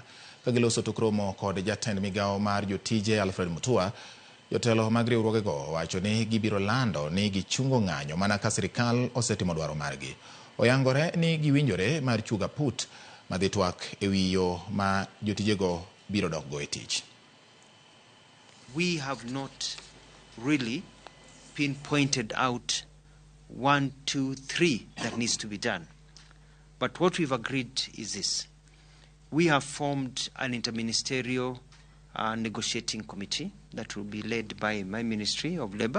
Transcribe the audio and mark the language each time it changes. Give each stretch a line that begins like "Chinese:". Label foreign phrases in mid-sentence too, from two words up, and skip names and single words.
Luo (Kenya and Tanzania): Ka giloso tok romo kod jatend migawo mar jotije Alfred Mutua, jotelo mag riwruogego wacho ni gibiro lando ni gichungo ng'anyo mana ka sirikal osetimo dwaro margi. Oyangore ni giwinjore mar chuga put madhi twak e wi yo ma jotijego biro dokgo e tich.
English: We have not really pinpointed out 1, 2, 3 that needs to be done. But what we've agreed is this. We have formed an interministerial negotiating committee that will be led by my Ministry of Labour,